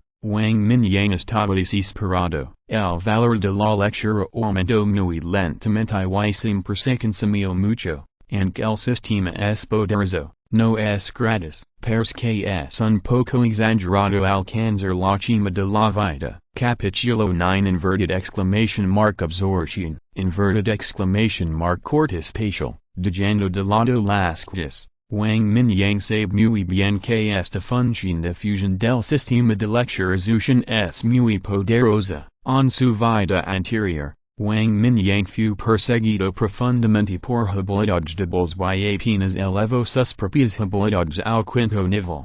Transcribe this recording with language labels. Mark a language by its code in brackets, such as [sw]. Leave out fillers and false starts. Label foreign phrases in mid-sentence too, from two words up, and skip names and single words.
[es] Wang Mingyang estaba desesperado. El valor de la lectura aumentó muy lentamente y siempre se consumió mucho, aunque el sistema es poderoso, no es gratis, pairs que es un poco exagerado alcanzar la cima de la vida. Capítulo 9 [en] Inverted exclamation mark absorption, inverted exclamation mark [es] corte spatial, dejando de lado las cosas. Wang Mingyang sabe muy bien que esta función de fusión del sistema de lecturización es muy poderosa. En su vida anterior, Wang Mingyang fue perseguido profundamente por habilidades débiles y apenas elevó sus propias habilidades al quinto nivel.